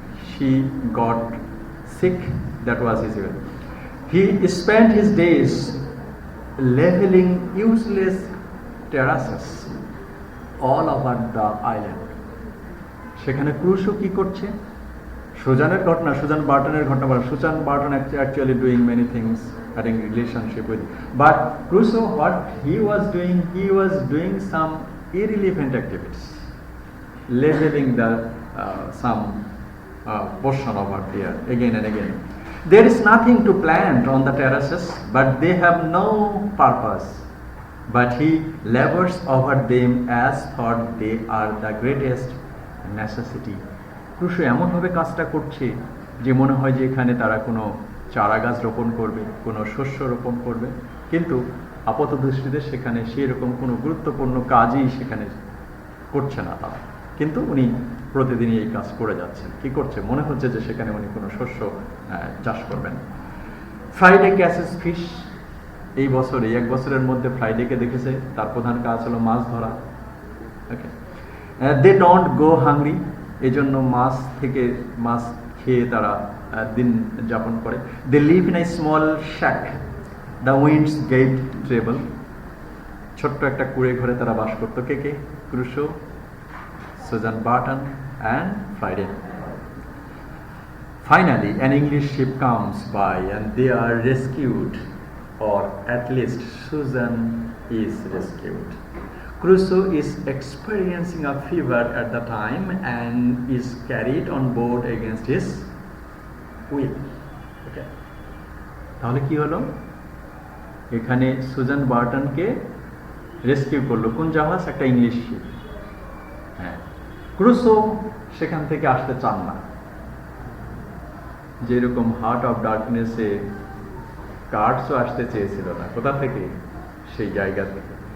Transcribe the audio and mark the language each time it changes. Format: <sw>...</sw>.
<en>She got sick, that was his will. He spent his days leveling useless terraces all over the island.</en> <bn>সেখানে Crusoe কি করছে? সুজানের ঘটনা, Suzanne বার্টনের ঘটনা বলা।</bn> <en>Susan Barton actually doing many things having relationship with, but Crusoe, what he was doing some irrelevant activities, leveling the some portion over there again and again. There is nothing to plant on the terraces, but they have no purpose, but he labors over them as thought they are the greatest necessity.</en> <bn>Crusoe এমন ভাবে কাজটা করছে যে মনে হয় যে এখানে তারা কোনো চারা গাছ রোপণ করবে, কোনো শস্য রোপণ করবে, কিন্তু আপাত দৃষ্টিতে সেখানে সেরকম কোনো গুরুত্বপূর্ণ কাজই সেখানে করছে না তারা, কিন্তু উনি প্রতিদিনই এই কাজ করে যাচ্ছেন। কি করছে? মনে হচ্ছে যে সেখানে উনি কোনো শস্য চাষ করবেন।</bn> <en>Friday catches fish.</en> <bn>এই বছরে, এক বছরের মধ্যে ফ্রাইডেকে দেখেছে তার প্রধান কাজ হলো মাছ ধরা। ওকে,</bn> <en>they don't go hungry,</en> <bn>এই জন্য মাছ খেয়ে তারা দিন যাপন করে।</bn> <en>They live in a small shack, the winds get terrible.</en> <bn>ছোট্ট একটা কুড়ে ঘরে তারা বাস করতো। কে?</bn> <en>Crusoe, Susan Barton and Friday. Finally, an English ship comes by and they are rescued, or at least Susan is rescued. Crusoe is experiencing a fever at the time and is carried on board against his will.</en> <bn>Okay. তাহলে কি হলো? এখানে Suzanne বার্টনকে rescue করলো কোন জাহাজ? একটা English sheep. হ্যাঁ, Crusoe সেখান থেকে আসতে চান না। যেরকম হার্ট অফ ডার্কনেসে কার্ডসও আসতে চেয়েছিল না, কোথা থেকে? সেই জায়গা থেকে।</bn>